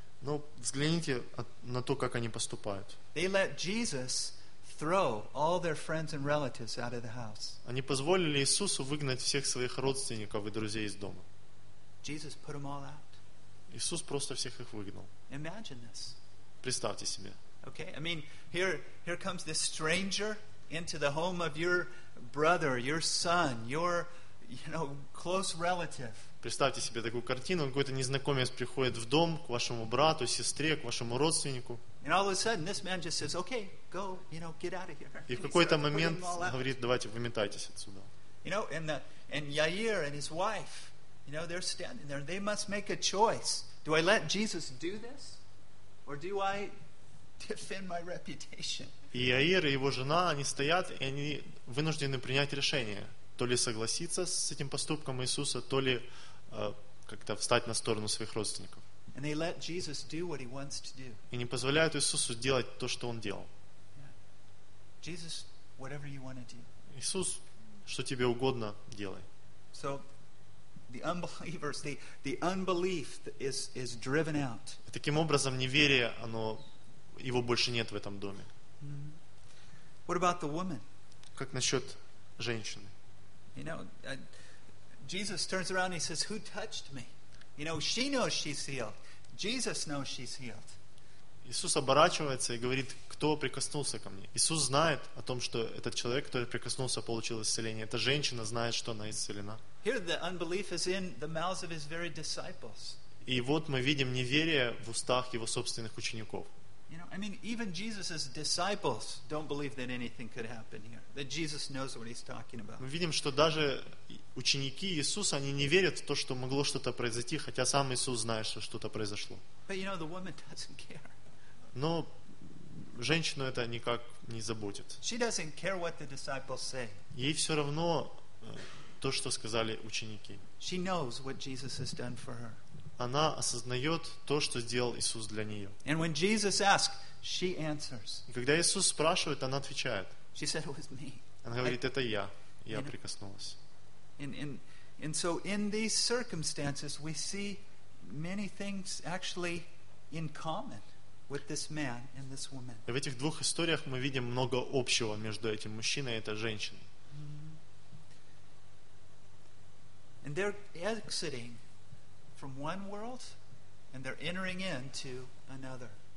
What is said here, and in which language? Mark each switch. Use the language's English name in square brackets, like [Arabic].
[Russian] Ну, взгляните на то, как они поступают. [English] They let Jesus throw all their friends and relatives out of the house. [Russian] Они позволили Иисусу выгнать всех своих родственников и друзей из дома. [English] Jesus put them all out. [Russian] Иисус просто всех их выгнал. [English] Imagine this. [Russian] Представьте себе. [English] Okay, I mean, here comes this stranger into the home of your brother, your son, your, you know, close relative. [Russian] Представьте себе такую картину: какой-то незнакомец приходит в дом к вашему брату, сестре, к вашему родственнику. [English] And all of a sudden, this man just says, "Okay, go, you know, get out of here." [Russian] И в какой-то момент говорит: "Давайте выметайтесь отсюда." [English] You know, and Yair and his wife, you know, they're standing there. They must make a choice: Do I let Jesus do this, or do I defend my reputation? [Russian] И Яир и его жена, они стоят, и они вынуждены принять решение: то ли согласиться с этим поступком Иисуса, то ли как-то встать на сторону своих родственников. [English] And they let Jesus do what he wants to do. [Russian] И не позволяют Иисусу делать то, что он делал. [English] Jesus, whatever you want to do. [Russian] Иисус, что тебе угодно, делай. [English] So the unbelievers, the unbelief is driven out. [Russian] И таким образом неверие, оно, его больше нет в этом доме. [English] Mm-hmm. What about the woman? [Russian] Как насчет женщины? [English] You know, Jesus turns around and he says, "Who touched me?" You know, she knows she's healed. Jesus knows she's healed. [Russian] Иисус оборачивается и говорит: "Кто прикоснулся ко мне?" Иисус знает о том, что этот человек, который прикоснулся, получил исцеление. Эта женщина знает, что она исцелена. [English] Here the unbelief is in the mouths of his very disciples. [Russian] И вот мы видим неверие в устах его собственных учеников. [English] You know, I mean, even Jesus' disciples don't believe that anything could happen here. That Jesus knows what he's talking about. [Russian] Мы видим, что даже ученики Иисуса, они не верят в то, что могло что-то произойти, хотя сам Иисус знает, что что-то произошло. [English] But you know, the woman doesn't care. [Russian] Но женщину это никак не заботит. [English] She doesn't care what the disciples say. [Russian] Ей все равно то, что сказали ученики. [English] She knows what Jesus has done for her. [Russian] Она осознает то, что сделал Иисус для нее. [English] And when Jesus asks, she answers. [Russian] И когда Иисус спрашивает, она отвечает. [English] She said, "It was me." [Russian] Она говорит: это я. Я прикоснулась. [English] And so in these circumstances we see many things actually in common with this man and this woman. [Russian] И в этих двух историях мы видим много общего между этим мужчиной и этой женщиной. [English] And they're exiting from one world and they're entering into another.